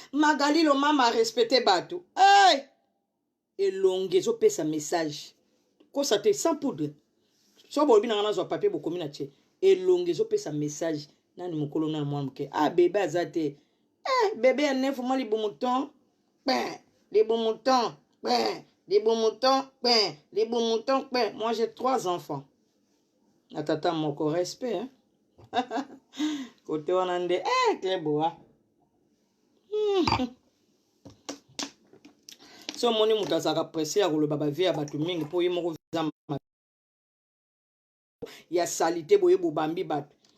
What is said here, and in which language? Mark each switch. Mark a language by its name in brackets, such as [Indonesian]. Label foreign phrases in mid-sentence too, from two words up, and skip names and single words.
[Lingala] Magali Lomama a respecté bato. Hey! Elongi ezopesa message. Kosa te, [French] sans poudre. [Lingala] So bolobi na nga nazwa papier, bokomi na tie. Elongi ezopesa message. Nani mokolo na mwana moke? Ah, bébé aza te. Eh, bébé ya [French] neuf mois, [Lingala] libumuton. Ben, libumuton. Ben, libumuton. Ben, libumuton. Ben. [French] Moi, j'ai trois enfants. [Lingala] Na tata moko, respect, hein? Kote wana nde, eh, Claire Boa. Hmm. So, omoni moto azalaka presse ya koloba ba vie ya bato mingi, po ye moko vie eza ma-, ya salite, boye bobambi bato.